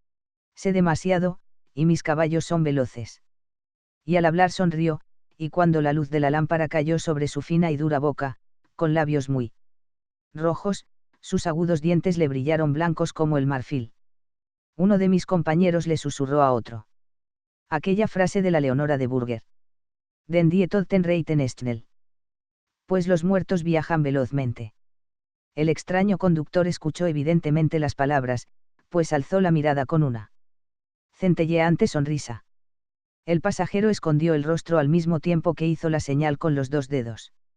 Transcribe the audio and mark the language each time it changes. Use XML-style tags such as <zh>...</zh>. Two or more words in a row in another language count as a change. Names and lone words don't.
<es>Sé demasiado, y mis caballos son veloces. Y al hablar sonrió, y cuando la luz de la lámpara cayó sobre su fina y dura boca, con labios muy rojos, sus agudos dientes le brillaron blancos como el marfil. Uno de mis compañeros le susurró a otro aquella frase de la Leonora de Burger.</es> <de>Den die Toten reiten schnell.</de> <es>Pues los muertos viajan velozmente. El extraño conductor escuchó evidentemente las palabras, pues alzó la mirada con una centelleante sonrisa. El pasajero escondió el rostro al mismo tiempo que hizo la señal con los 2 dedos.</es>